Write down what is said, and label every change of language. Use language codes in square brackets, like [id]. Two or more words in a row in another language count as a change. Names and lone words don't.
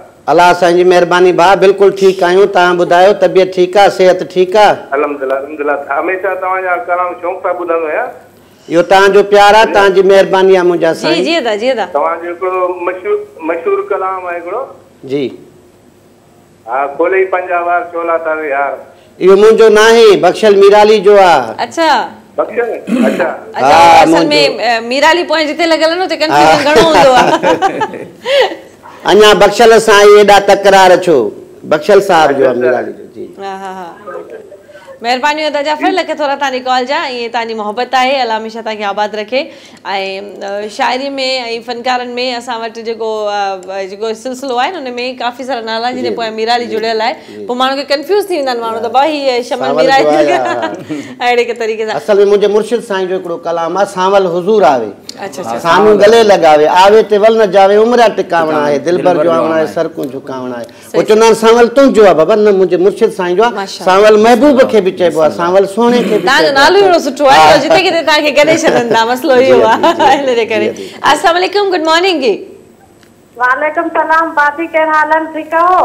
[sd] अल्लाह साईं जी महिरबानी भाउ बिल्कुलु ठीकु आहियूं तव्हां ॿुधायो तबियत ठीकु आहे सिहत ठीकु आहे अल्हम्दुलिल्लाह अल्हम्दुलिल्लाह हमेशह तव्हांजा कलाम शौक़ सां ॿुधंदो आहियां यो तव्हांजो प्यार आहे तव्हांजी महिरबानी आहे मुंहिंजा साईं जी अदा जी अदा तव्हांजो हिकिड़ो मशहूर कलाम आहे हिकिड़ो जी हा खोले पंजा वार चोला तारे यार इहो मुंहिंजो न आहे बख्शल मीराली जो आहे अच्छा बख्शल अच्छा असल में मीराली पोइ जिते लॻल न उते कंफ्यूजन घणो हूंदो आहे अञा बख्शल सां एॾा तकरार छो बख्शल साहब जो आहे मीराली जो जी हा हा हा महिरबानी अदा जाफ़र लखे थोरा तव्हांजी कॉल जा ईअं तव्हांजी मोहबत आहे अल्लाह हमेशह तव्हांखे आबाद रखे ऐं शाइरी में ऐं फनकारनि में असां वटि जेको सिलसिलो आहे न हुन में काफ़ी सारा नाला जिन पोइ मीराली जुड़ियल आहे पोइ माण्हू खे कंफ्यूज़ थी वेंदा आहिनि माण्हू त भाई शमन मीराली अहिड़े के तरीक़े सां असल में मुंहिंजे मुर्शिद साईं जो हिकिड़ो कलाम आहे सांवल हुज़ूर आवे अच्छा साम्हूं गले लगावे आवे ते वल न जावे उमरा टिकावणा आहे दिलबर जो आवणा आहे सरकूं झुकावणा आहे पोइ चवंदा आहिनि सांवल तुंहिंजो आहे बाबा न मुंहिंजे मुर्शिद साईं जो आहे सांवल महबूब खे बि चइबो आहे सांवल सोने खे तव्हांजो नालो अहिड़ो सुठो आहे जिते किथे तव्हांखे गॾे छॾनि था मसलो इहो आहे हिन जे करे [ar] السلام عليكم [en] good morning [sd] जी [ar] وعليكم السلام [sd] बाती कहिड़ा हाल आहिनि ठीकु आहियो